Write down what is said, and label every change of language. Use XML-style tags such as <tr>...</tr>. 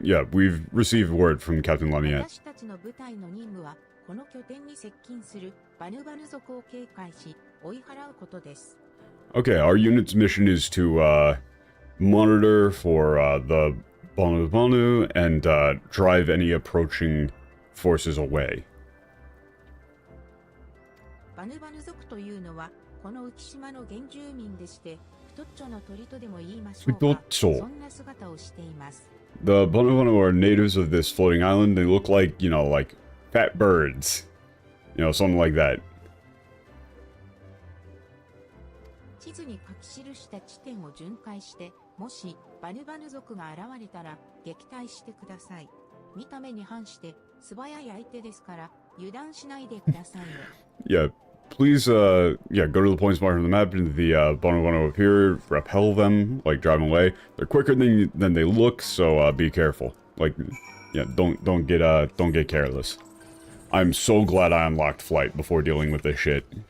<en>Yeah, we've received word from Captain Laniet.</en> <ja>私たちの部隊の任務は、この拠点に接近するバヌバヌ族を警戒し、追い払うことです。</ja> <en>Okay, our unit's mission is to, monitor for, the Banu Banu and, drive any approaching forces away.</en> <ja>バヌバヌ族というのは、この浮島の原住民でして、太っちょの鳥とでも言いましょうか。太っちょ。そんな姿をしています。</ja> <en>The Banu Banu are natives of this floating island. They look like, you know, like fat birds. You know, something like that.</en> <ja>地図に書き記した地点を巡回して、もしバヌバヌ族が現れたら撃退してください。見た目に反して素早い相手ですから油断しないでくださいね。</ja> <en>Yeah, please, yeah, go to the points marked on the map into the, Banu Banu appear, repel them, like, drive them away. They're quicker than they look, so, be careful. Like, yeah, don't get careless. I'm so glad I unlocked flight before dealing with this shit.</en>